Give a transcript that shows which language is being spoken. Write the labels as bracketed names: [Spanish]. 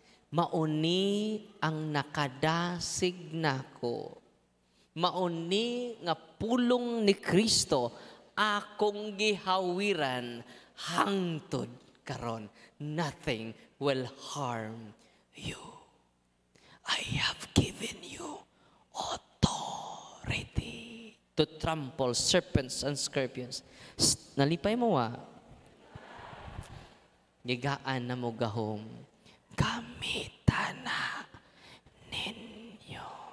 [Cebuano] Mauni ang nakadasig nako. Mauni nga pulong ni Kristo akong gihawiran hangtod karon. [English] Nothing will harm you. I have given you authority to trample serpents and scorpions. [Cebuano] Nalipay mo Gigaan na mo gahom. Gamitan na ninyo.